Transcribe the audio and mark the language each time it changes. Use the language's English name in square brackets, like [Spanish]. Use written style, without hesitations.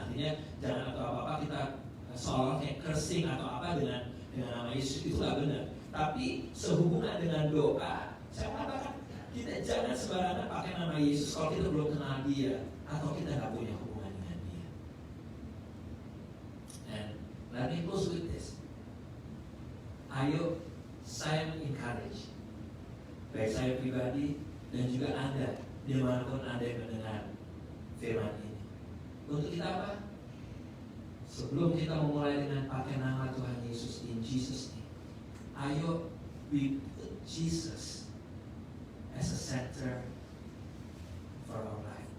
[Indonesian] Artinya jangan atau apa-apa kita seolah kayak cursing atau apa dengan nama Yesus, itu gak benar. Tapi sehubungan dengan doa, saya katakan kita jangan sembarangan pakai nama Yesus kalau kita belum kenal Dia atau kita gak punya hubungan dengan Dia. [English] And let me close with this. [Indonesian] Ayo, saya encourage, baik saya pribadi dan juga Anda, dimanapun Anda yang mendengar firman ini, untuk kita apa? Sebelum kita memulai dengan pakai nama Tuhan Yesus, [English] in Jesus name, ayo we put Jesus as a center for our life.